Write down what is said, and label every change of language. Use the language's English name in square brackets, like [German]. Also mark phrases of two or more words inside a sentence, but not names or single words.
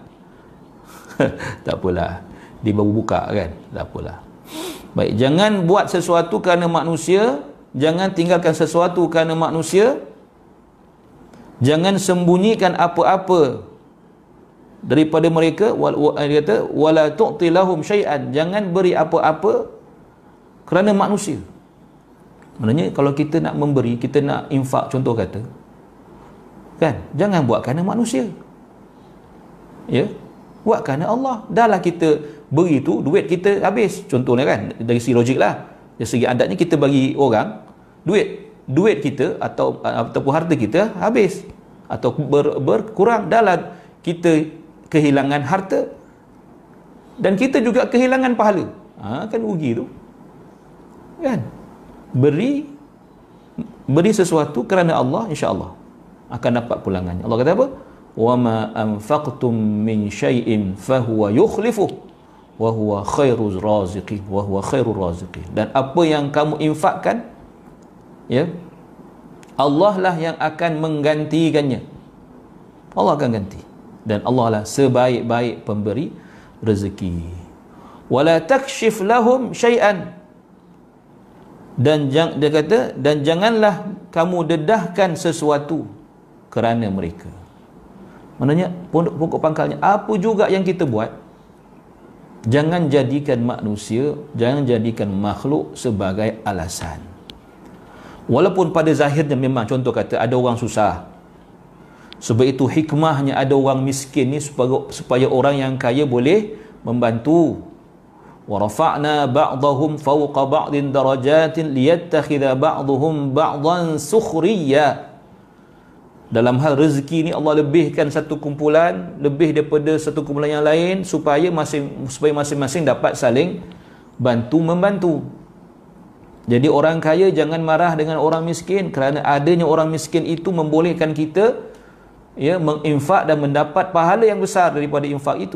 [Malay] Tak apalah. Dia baru buka kan. Tak apalah. Baik, jangan buat sesuatu kerana manusia, jangan tinggalkan sesuatu kerana manusia, jangan sembunyikan apa-apa daripada mereka, dia kata [Arabic] ولا تؤت لهم شيئا, [Malay] jangan beri apa-apa kerana manusia. Maknanya kalau kita nak memberi, kita nak infak contoh kata, kan, jangan buat kerana manusia. Ya, buat kerana Allah. Dahlah kita beri tu, duit kita habis. Contohnya kan, dari segi logik lah, dari segi adatnya kita bagi orang duit kita ataupun harta kita habis atau berkurang, dahlah kita kehilangan harta dan kita juga kehilangan pahala. Kan rugi tu. Kan? Beri sesuatu kerana Allah, insya-Allah akan dapat pulangannya. Allah kata apa? [Arabic] وما أنفقتم من شيء فهو يخلفه وهو خير الرازقين وهو خير الرازقين. [Malay] Dan apa yang kamu infakkan, ya, Allah lah yang akan menggantikannya. Allah akan ganti, dan Allah lah sebaik-baik pemberi rezeki. [Arabic] ولا تكشف لهم شيئا, [Malay] dan dia kata, dan janganlah kamu dedahkan sesuatu kerana mereka. Maknanya pokok pangkalnya, apa juga yang kita buat, jangan jadikan manusia, jangan jadikan makhluk sebagai alasan. Walaupun pada zahirnya memang contoh kata ada orang susah, sebab itu hikmahnya ada orang miskin ni supaya orang yang kaya boleh membantu. [Arabic] ورفعنا بعضهم فوق بعض درجات ليتخذ بعضهم بعضا سخريا. [Malay] Dalam hal rezeki ni Allah lebihkan satu kumpulan lebih daripada satu kumpulan yang lain supaya masing-masing dapat saling bantu membantu. Jadi orang kaya jangan marah dengan orang miskin, kerana adanya orang miskin itu membolehkan kita, ya, menginfak dan mendapat pahala yang besar daripada infak itu.